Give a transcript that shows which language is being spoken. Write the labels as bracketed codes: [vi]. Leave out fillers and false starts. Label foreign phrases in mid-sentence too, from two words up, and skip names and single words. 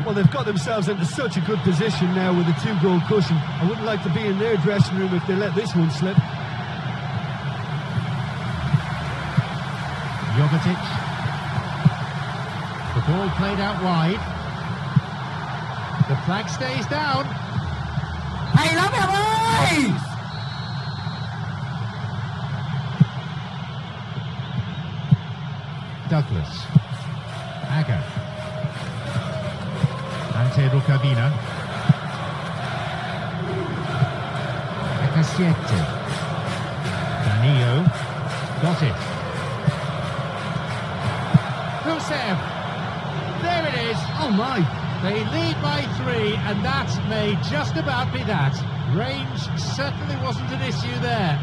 [en] Well, they've got themselves into such a good position now with a 2-goal cushion. I wouldn't like to be in their dressing room if they let this one slip. Jovetic. The ball played out wide. The flag stays down. [vi] Hay lắm em ơi! [en] Douglas. Aga. Ante Rukavina. Acasiete. Danilo. Got it. Gusev. There it is. Oh my! They lead by 3, and that may just about be that. Range certainly wasn't an issue there.